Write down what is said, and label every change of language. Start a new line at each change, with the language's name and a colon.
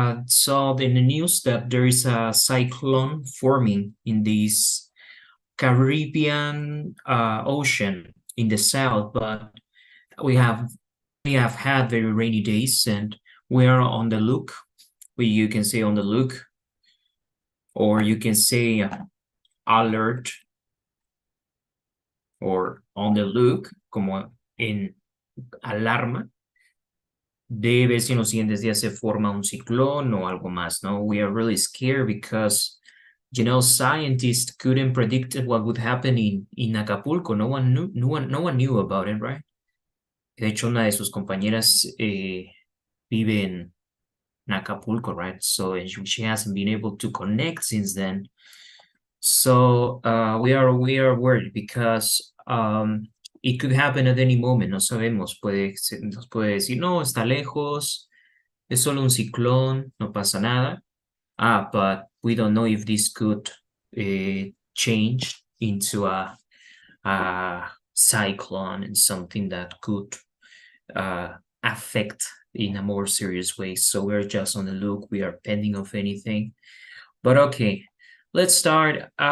English: Saw in the news that there is a cyclone forming in this Caribbean Ocean in the south, but we have we have had very rainy days, and we are on the look. You can say on the look,
Spanish: or you can say alert, or on the look, como en alarma, de ver si en los siguientes días se forma un ciclón o algo más, ¿no?
English: We are really scared because, scientists couldn't predict what would happen in Acapulco. No one knew about it, right?
Spanish: De hecho, una de sus compañeras vive en Acapulco, right?
English: So she hasn't been able to connect since then. So we are worried because it could happen at any moment.
Spanish: No sabemos. Nos puede decir, no, está lejos, es solo un ciclón, no pasa nada.
English: But we don't know if this could change into a cyclone and something that could affect in a more serious way. So we're just on the look. We are pending of anything. But okay, let's start.